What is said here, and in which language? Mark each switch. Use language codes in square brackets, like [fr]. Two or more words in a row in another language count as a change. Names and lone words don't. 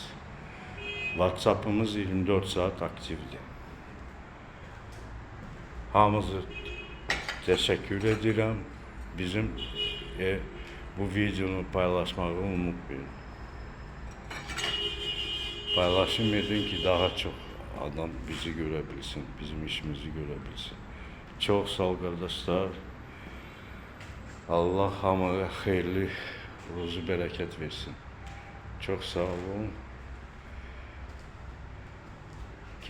[tr] WhatsApp'ımız 24 saat aktifdir. [az] Hamınızı teşekkür edirəm. Bizim bu videonu paylaşmağı unutmayın. Paylaşım edin ki daha çok adam bizi görebilsin, bizim işimizi görebilsin. [tr] Çok sağ ol kardeşler. [az] Allah hamıya xeyirli, ruzu bərəkət versin. [tr] Çok sağ olun.